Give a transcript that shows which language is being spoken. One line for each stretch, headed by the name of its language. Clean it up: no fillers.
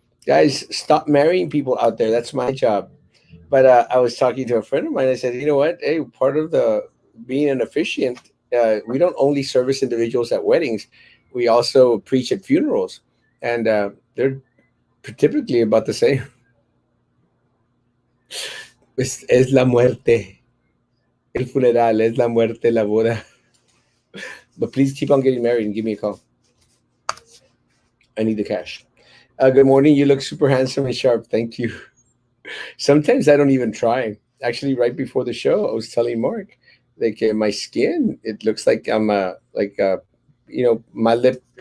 English: Guys, stop marrying people out there. That's my job." But I was talking to a friend of mine. I said, "You know what? Hey, part of the being an officiant, we don't only service individuals at weddings, we also preach at funerals, and they're typically about the same.
Spanish: Es la muerte, el funeral, es la muerte, la boda.
English: But please keep on getting married and give me a call. I need the cash." Good morning. You look super handsome and sharp. Thank you. Sometimes I don't even try. Actually, right before the show, I was telling Mark, like my skin, it looks like I'm my lip